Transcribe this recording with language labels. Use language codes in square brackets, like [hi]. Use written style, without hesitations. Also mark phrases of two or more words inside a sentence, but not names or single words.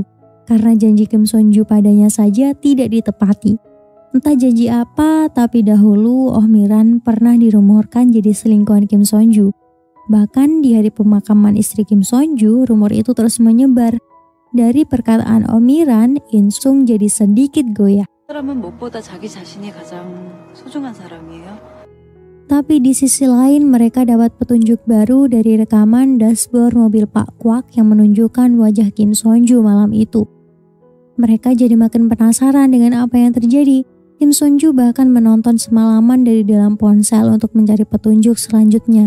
[id] Karena janji Kim Sonju padanya saja tidak ditepati. Entah janji apa, tapi dahulu Oh Miran pernah dirumorkan jadi selingkuhan Kim Sonju. Bahkan di hari pemakaman istri Kim Sonju, rumor itu terus menyebar. Dari perkataan Oh Miran, Insung jadi sedikit goyah. [ko] 사람은 무엇보다 자기 자신이 가장 소중한 사람이에요. [id] Tapi di sisi lain mereka dapat petunjuk baru dari rekaman dashboard mobil Pak Kwak yang menunjukkan wajah Kim Sonju malam itu. Mereka jadi makin penasaran dengan apa yang terjadi. Kim Sonju bahkan menonton semalaman dari dalam ponsel untuk mencari petunjuk selanjutnya.